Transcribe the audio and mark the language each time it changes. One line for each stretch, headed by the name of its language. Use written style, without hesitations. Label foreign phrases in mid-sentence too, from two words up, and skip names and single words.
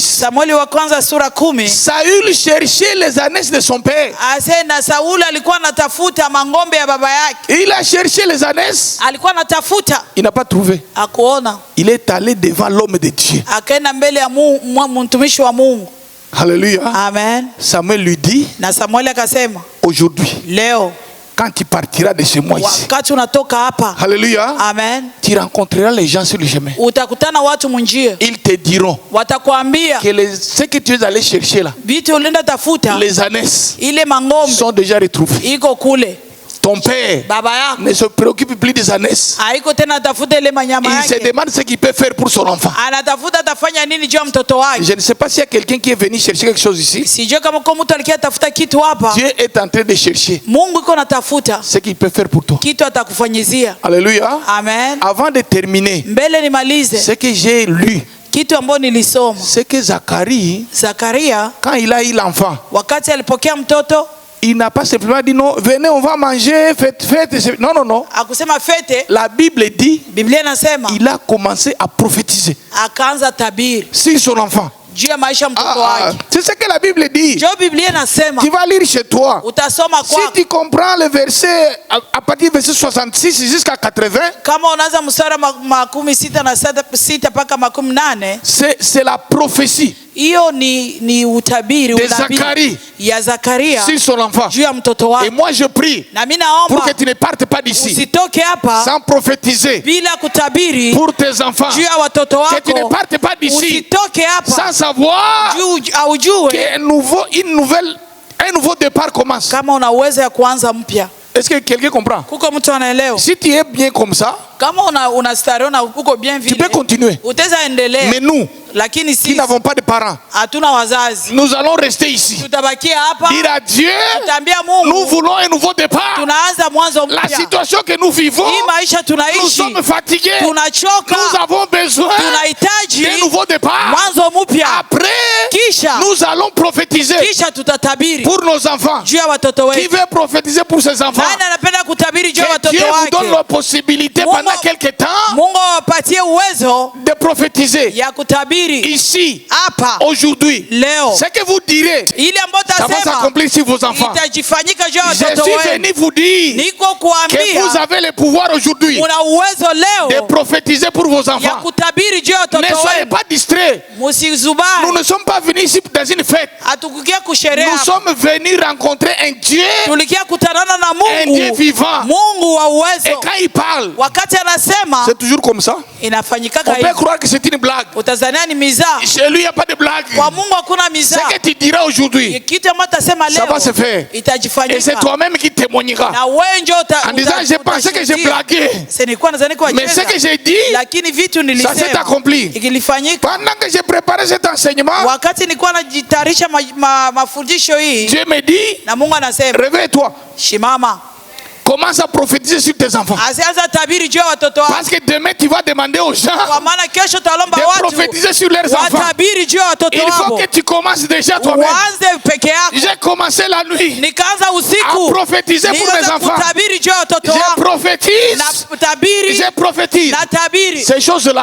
Swahili: Samueli wa kwanza sura 10.
French: Saül cherchait les ânesses de son père.
Swahili: Ase na Sauli alikuwa anatafuta mangombe ya baba yake.
French: Il a cherché les ânesses.
Swahili: Alikuwa anatafuta,
French: Il n'a pas trouvé.
Swahili: akuona.
French: Il est allé devant l'homme de Dieu.
Swahili: Akaenda mbele ya mtumishi wa Mungu.
French: Alléluia. Amen. Samuel lui dit,
Swahili: Na Samueli akasema,
French: aujourd'hui,
Swahili: leo
French: quand tu partiras de chez moi ici,
Swahili: wakati unatoka hapa,
French: Alléluia, amen, tu rencontreras les gens sur le chemin.
Swahili: utakutana watu munjia.
French: Ils te diront
Swahili: Watakwambia
French: que ce que tu es allé chercher là,
Swahili: vitu ulienda tafuta,
French: les ânesses
Swahili: ile mangombe
French: sont déjà retrouvées.
Swahili: iko kule.
French: Ton père
Swahili: Baba yako
French: ne se préoccupe plus des ânesses.
Swahili: haiko tena tafuta ile manyama
French: Il se
Swahili: yake.
French: demande ce qu'il peut faire pour son enfant.
Swahili: Anatafuta atafanya nini juu ya mtoto wake.
French: Je ne sais pas s'il y a quelqu'un qui est venu chercher quelque chose ici.
Swahili: Sijui kama kwa mtu alikia tafuta kitu hapa.
French: Dieu est en train de chercher
Swahili: Mungu iko natafuta
French: ce qu'il peut faire pour toi.
Swahili: kitu atakufanyizia.
French: Alléluia. Amen. Avant de terminer,
Swahili: Mbele nimalize
French: ce que j'ai lu,
Swahili: kitu ambacho nilisoma.
French: c'est que Zacharie,
Swahili: Zakaria
French: quand il a eu l'enfant,
Swahili: wakati alipokea mtoto
French: il n'a pas simplement dit non, venez, on va manger, faites. Non, non, non.
Swahili: akusema fete.
French: La Bible dit,
Swahili: Biblia inasema
French: il a commencé à prophétiser
Swahili: akaanza tabiri
French: sur son enfant.
Swahili: juu ya maisha ya mtoto wake.
French: C'est ce que la Bible dit.
Swahili: Jo Biblia inasema
French: Tu vas lire chez toi.
Swahili: utasoma
French: Si
Swahili: kwako.
French: tu comprends le verset à partir du verset 66 jusqu'à 80,
Swahili: Kama unaanza mstari wa 66 mpaka 18,
French: c'est la prophétie
Swahili: hiyo ni utabiri,
French: de
Swahili: unabii
French: Zacharie
Swahili: ya Zakaria
French: sur son enfant.
Swahili: juu ya mtoto
French: Et
Swahili: wake.
French: moi je prie
Swahili: Na mimi
French: pour
Swahili: naomba
French: que tu ne partes pas d'ici
Swahili: usitoke hapa
French: sans prophétiser
Swahili: bila kutabiri
French: pour tes enfants.
Swahili: juu ya watoto
French: Que tu ne
Swahili: wako.
French: partes pas d'ici
Swahili: Usitoke hapa
French: sans savoir
Swahili: juu aujue
French: qu'un nouveau départ commence.
Swahili: kama una uwezo ya kuanza mpya.
French: Est-ce que quelqu'un comprend?
Swahili: Kuko mtu anaelewa?
French: Si tu es bien comme ça,
Swahili: Kama una stare na uko bien
French: tu
Swahili: vile,
French: peux continuer.
Swahili: utaweza endelea.
French: Mais nous,
Swahili: Lakini
French: qui
Swahili: sisi
French: n'avons pas de parents,
Swahili: hatuna wazazi.
French: nous allons rester ici.
Swahili: Tutabakia hapa,
French: Dire à Dieu,
Swahili: tutaambia
French: nous
Swahili: Mungu
French: voulons un nouveau départ.
Swahili: tunaanza mwanzo
French: La
Swahili: mpya.
French: situation que nous vivons,
Swahili: Hii maisha
French: nous
Swahili: tunaishi,
French: sommes fatigués.
Swahili: tunachoka,
French: Nous avons besoin
Swahili: tunahitaji
French: d'un nouveau départ.
Swahili: mwanzo mpya.
French: Après,
Swahili: Kisha
French: nous allons prophétiser
Swahili: tutatabiri
French: pour nos enfants.
Swahili: juu ya watoto
French: Qui
Swahili: wetu.
French: veut prophétiser pour ses enfants?
Swahili: Nani anapenda kutabiri juu ya
French: Que
Swahili: watoto
French: Dieu vous donne
Swahili: wake?
French: la possibilité
Swahili: Mungu
French: pendant pendant quelques temps
Swahili: Mungu awapatie uwezo
French: de prophétiser
Swahili: ya kutabiri
French: ici,
Swahili: hapa
French: aujourd'hui.
Swahili: leo.
French: Ce que vous direz,
Swahili: Ile ambayo
French: ça va
Swahili: tasema
French: s'accomplir sur vos enfants.
Swahili: itajifanyika juu ya
French: Je
Swahili: watoto
French: suis
Swahili: wenu.
French: venu vous dire
Swahili: Niko
French: que
Swahili: kuambia
French: vous avez le pouvoir aujourd'hui
Swahili: una uwezo
French: de
Swahili: leo
French: prophétiser pour vos
Swahili: ya
French: enfants.
Swahili: kutabiri juu ya
French: Ne
Swahili: watoto
French: soyez
Swahili: wenu.
French: pas distraits. Nous
Swahili: Musizubari.
French: ne sommes pas venus ici dans une fête.
Swahili: Hatukukia kusherea.
French: Nous sommes venus rencontrer un Dieu,
Swahili: Tulikia kutanana na
French: un Dieu
Swahili: Mungu.
French: vivant.
Swahili: Mungu wa
French: Et
Swahili: uwezo.
French: quand il parle,
Swahili: Wakati anasema
French: c'est toujours comme ça.
Swahili: inafanyika
French: On peut
Swahili: hivi.
French: croire que c'est une blague.
Swahili: Utazania ni mizaa.
French: Chez lui, il n'y a pas de blague.
Swahili: Kwa Mungu hakuna
French: Ce
Swahili: mizaa.
French: que tu diras aujourd'hui,
Swahili: Kitu ambacho tasema
French: ça va se
Swahili: leo
French: faire. Et c'est
Swahili: itajifanyika.
French: toi-même qui témoigneras.
Swahili: Na wewe ndio
French: En disant, j'ai pensé que j'ai blagué.
Swahili: Nilikuwa nadhani kwa
French: Mais ce que j'ai dit,
Swahili: lakini vitu
French: ça s'est
Swahili: nilisema
French: accompli.
Swahili: ikilifanyika.
French: Pendant que j'ai préparé cet enseignement,
Swahili: Wakati nilikuwa najitayarisha mafundisho hii
French: Dieu me dit,
Swahili: na Mungu anasema
French: réveille-toi.
Swahili: shimama.
French: Commence à prophétiser sur tes enfants.
Swahili: Asianza tabiri juu ya watoto wako.
French: Parce que demain, tu vas demander aux gens
Swahili: Kwa maana kesho talomba
French: de
Swahili: watu
French: prophétiser sur leurs enfants.
Swahili: watabiri juu ya watoto
French: Il faut
Swahili: wako.
French: que tu commences déjà toi-même.
Swahili: Uanze peke yako.
French: J'ai commencé la nuit
Swahili: Nikaanza
French: à
Swahili: usiku
French: prophétiser pour mes
Swahili: nianze
French: enfants.
Swahili: kutabiri juu ya watoto
French: Je
Swahili: wako.
French: prophétise.
Swahili: Na tabiri
French: Je prophétise.
Swahili: na tabiri
French: Ces choses-là